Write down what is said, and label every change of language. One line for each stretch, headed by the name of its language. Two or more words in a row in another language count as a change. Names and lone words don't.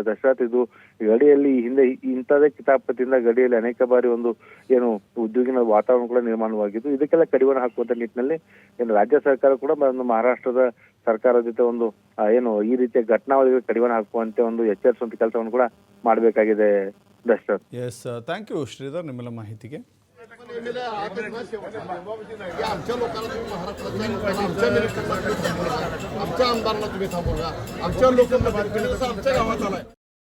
Kannada: ದಶರಥ್, ಇದು ಗಡಿಯಲ್ಲಿ ಹಿಂದೆ ಇಂಥದೇ ಕಿತಾಪತಿಯಿಂದ ಗಡಿಯಲ್ಲಿ ಅನೇಕ ಬಾರಿ ಒಂದು ಏನು ಉದ್ಯೋಗಿನ ವಾತಾವರಣ ಕೂಡ ನಿರ್ಮಾಣವಾಗಿದ್ದು, ಇದಕ್ಕೆಲ್ಲ ಕಡಿವಾಣ ಹಾಕುವಂತ ನಿಟ್ಟಿನಲ್ಲಿ ಏನು ರಾಜ್ಯ ಸರ್ಕಾರ ಕೂಡ ಮಹಾರಾಷ್ಟ್ರದ ಸರ್ಕಾರದ ಜೊತೆ ಒಂದು ಏನು ಈ ರೀತಿಯ ಘಟನಾವಳಿಗೆ ಕಡಿವಾಣ ಹಾಕುವಂತೆ ಒಂದು ಎಚ್ಚರಿಸುವಂತ ಕೆಲಸವನ್ನು ಕೂಡ ಮಾಡಬೇಕಾಗಿದೆ. ದಶರಥ್,
English: Yes, thank you
Kannada: ಶ್ರೀಧರ್ ನಿಮ್ಮೆಲ್ಲ ಮಾಹಿತಿಗೆ.
Marathi: आमच्या लोकांना तुम्ही महाराष्ट्रात आमच्या आमदारांना तुम्ही थांबवला, आमच्या लोकांना आमच्या गावात आलाय.